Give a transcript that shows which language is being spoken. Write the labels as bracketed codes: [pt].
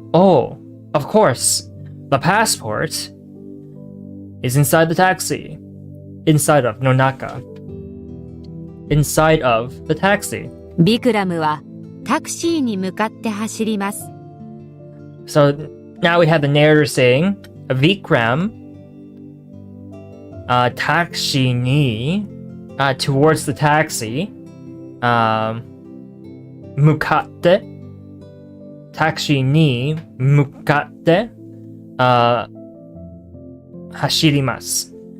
[en] Oh, of course. The passport is inside the taxi. Inside of, [ja] no naka. [en] Inside of the taxi. [ja] ビクラムはタクシーに向かって走ります。 [en] So now we have the narrator saying, Vikram, [ja] taxi ni, [en] towards the taxi, [ja] mukatte, taxi ni mukatte hashirimasu.